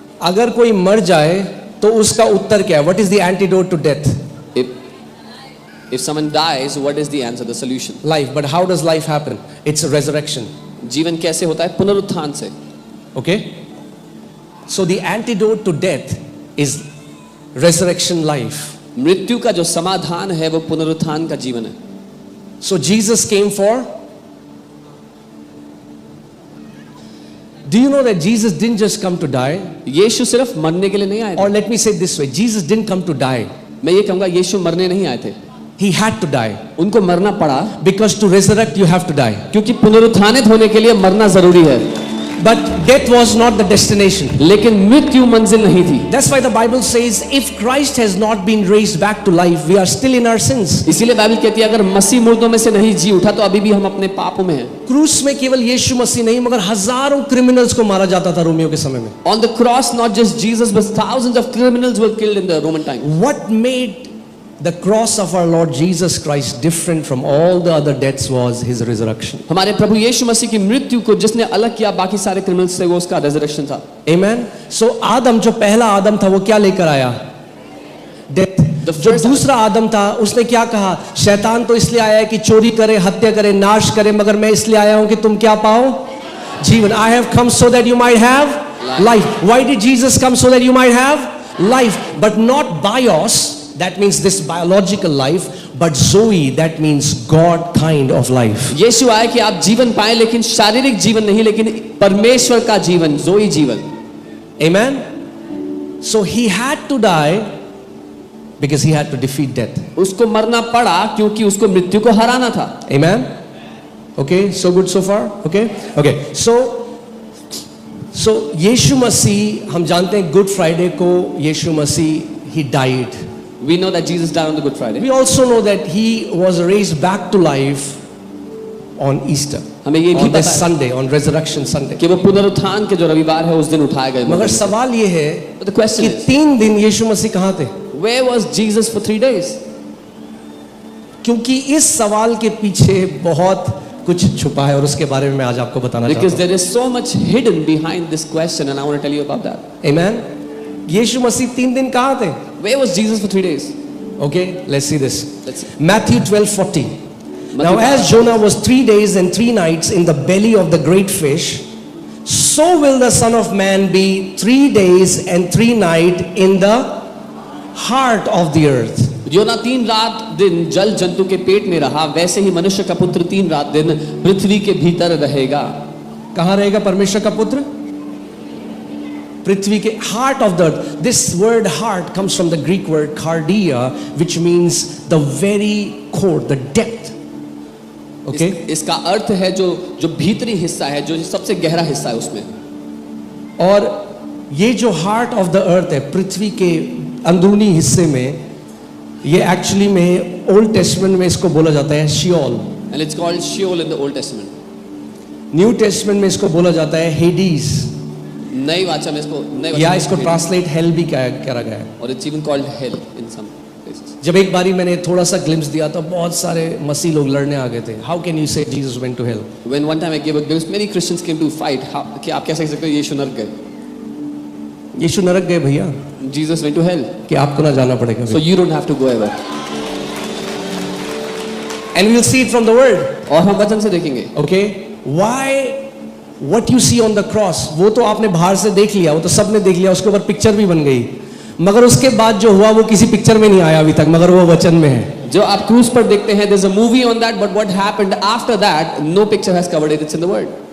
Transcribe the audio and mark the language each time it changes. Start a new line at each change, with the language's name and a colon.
Hindi: अगर कोई मर जाए तो उसका उत्तर क्या है?
English: What is the antidote to death? If someone dies, what is the answer, the solution? Life. But how does life happen? It's a resurrection.
Hindi: जीवन कैसे होता है? पुनरुत्थान से.
English: Okay? So the antidote to death is resurrection life.
Hindi: मृत्यु का जो समाधान है वो पुनरुत्थान का जीवन है.
English: So Jesus came for. Do you know that Jesus didn't just come to die?
Hindi: यीशु सिर्फ मरने के लिए नहीं आए थे.
English: Or let me say it this way, Jesus didn't come to die.
Hindi: मैं ये कहूँगा यीशु मरने नहीं आए थे.
English: He had to die.
Hindi: उनको मरना पड़ा.
English: Because to resurrect you have to die.
Hindi: क्योंकि पुनरुत्थानित होने के लिए मरना जरूरी है.
English: But death was not the destination.
Hindi: लेकिन मृत्यु मंजिल नहीं थी.
English: That's why the Bible says if Christ has not been raised back to life, we are still in our sins.
Hindi: इसीलिए बाइबल कहती है अगर मसीह मुर्दों में से नहीं जी उठा तो अभी भी हम अपने पापों में हैं. क्रूस में केवल यीशु मसीह नहीं मगर हजारों क्रिमिनल्स को मारा जाता था रोमियो के समय में.
English: On the cross not just Jesus but thousands of criminals were killed in the Roman time. What made the cross of our Lord Jesus Christ different from all the other deaths was his resurrection.
Hindi: हमारे प्रभु यीशु मसीह की मृत्यु को जिसने अलग किया बाकी सारे criminals से वो उसका रेजरेक्शन था.
English: Amen.
Hindi: So आदम जो पहला आदम था वो क्या लेकर आया?
English: Death.
Hindi: जो दूसरा आदम था उसने क्या कहा? शैतान तो इसलिए आया है कि चोरी करे, हत्या करे, नाश करे, मगर मैं इसलिए आया हूं कि तुम क्या पाओ? जीवन.
English: I have come so that you might have life. Why did Jesus come? So that you might have life, but not bios. That means this biological life, but Zoe, that means God kind of life.
Hindi: यीशु आया कि आप जीवन पाएं लेकिन शारीरिक जीवन नहीं लेकिन परमेश्वर का जीवन, जोई जीवन.
English: Amen. So he had to die because he had to defeat death.
Hindi: उसको मरना पड़ा क्योंकि उसको मृत्यु को हराना था.
English: Amen. Okay, so good so far. Okay. Okay.
Hindi: So यीशु मसीह हम जानते हैं गुड फ्राइडे को यीशु मसीह
English: he died. We know that Jesus died on the Good Friday. We also know that he was raised back to life on Easter.
Hindi: हमें ये भी
English: on
Hindi: पता
English: this
Hindi: है
English: Sunday, on Resurrection Sunday.
Hindi: कि वो पुनरुत्थान के जो रविवार है उस दिन उठाए गए. मगर सवाल ये है
English: But the question
Hindi: कि
English: is,
Hindi: 3 दिन यीशु मसीह कहाँ थे?
English: Where was Jesus for 3 days?
Hindi: क्योंकि इस सवाल के पीछे बहुत कुछ छुपा है और उसके बारे में मैं आज आपको बताना चाहता हूँ.
English: Because there is so much hidden behind this question and I want to tell you about that.
Hindi: Amen. यीशु मसीह 3 दिन कहाँ थे?
English: Where was Jesus for 3 days? Okay, let's see this. Let's see. Matthew 12:40. Now as Jonah was 3 days and 3 nights in the belly of the great fish, so will the Son of Man be 3 days and 3 nights in the heart of the earth.
Hindi: योना 3 रात दिन जल जंतु के पेट में रहा वैसे ही मनुष्य का पुत्र 3 रात दिन पृथ्वी के भीतर रहेगा. कहाँ रहेगा परमेश्वर का पुत्र? पृथ्वी के
English: heart of the earth. This word heart comes from the Greek word cardia, which means the very core, the depth. Okay?
Hindi: इसका अर्थ है जो भीतरी हिस्सा है, जो सबसे गहरा हिस्सा है उसमें. और ये जो
English: heart of the earth
Hindi: है पृथ्वी के अंदरूनी हिस्से में, ये एक्चुअली में ओल्ड टेस्टमेंट में इसको बोला जाता है Seoul.
English: And it's called Sheol in the Old Testament.
Hindi: New testament में इसको बोला जाता है हेडीज. नई वाचा में या इसको ट्रांसलेट हेल भी करा गया है.
English: और it's even called hell in some places.
Hindi: जब एक बारी मैंने थोड़ा सा ग्लिम्स दिया तो बहुत सारे मसीह लोग लड़ने आ गए थे.
English: How can you say Jesus went to hell? When one time I give a glimpse many Christians came to fight.
Hindi: कि आप कैसे कह सकते हो यीशु नरक गए? यीशु नरक गए भैया.
English: Jesus went to hell.
Hindi: कि आपको ना जाना पड़ेगा.
English: So you don't have to go ever. And we'll see it from the word.
Hindi: और हम वचन से देखेंगे.
English: Okay? Why? What you see on the cross,
Hindi: वो तो आपने बाहर से देख लिया, वो तो सबने देख लिया, उसके ऊपर पिक्चर भी बन गई. मगर उसके बाद जो हुआ वो किसी पिक्चर में नहीं आया अभी तक, मगर वो वचन में है. जो आप क्रूज पर देखते हैं,
English: there's a movie on that, but what happened after that, no picture has covered it. It's in the word.